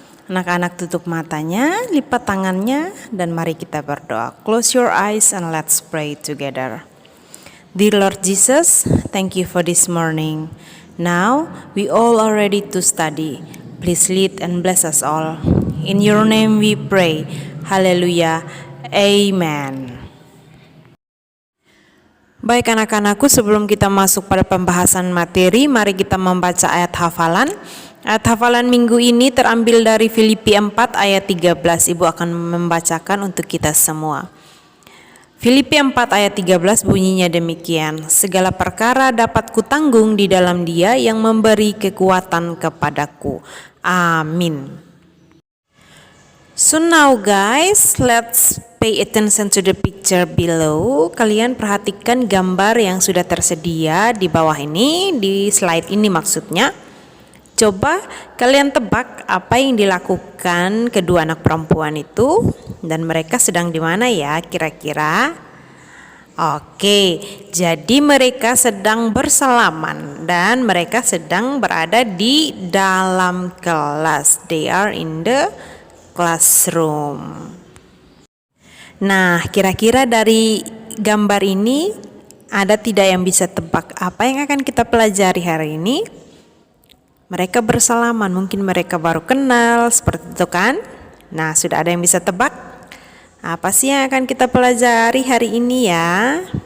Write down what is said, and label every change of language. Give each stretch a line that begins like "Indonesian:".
Indonesian: Anak-anak tutup matanya, lipat tangannya, dan mari kita berdoa.
English: Close your eyes and let's pray together. Dear Lord Jesus, thank you for this morning. Now, we all are ready to study. Please lead and bless us all. In your name we pray. Haleluya. Amen.
Indonesian: Baik anak-anakku, sebelum kita masuk pada pembahasan materi, mari kita membaca ayat hafalan. Ayat hafalan minggu ini terambil dari Filipi 4 ayat 13. Ibu akan membacakan untuk kita semua. Filipi 4 ayat 13 bunyinya demikian. Segala perkara dapat kutanggung di dalam Dia yang memberi kekuatan kepadaku. Amin.
English: So now guys, let's pay attention to the picture below.
Indonesian: Kalian perhatikan gambar yang sudah tersedia di bawah ini, di slide ini maksudnya. Coba kalian tebak apa yang dilakukan kedua anak perempuan itu dan mereka sedang di mana ya kira-kira? Oke, jadi mereka sedang bersalaman dan mereka sedang berada di dalam kelas.
English: They are in the classroom.
Indonesian: Nah, kira-kira dari gambar ini ada tidak yang bisa tebak apa yang akan kita pelajari hari ini? Mereka bersalaman, mungkin mereka baru kenal, seperti itu kan? Nah, sudah ada yang bisa tebak? Apa sih yang akan kita pelajari hari ini ya?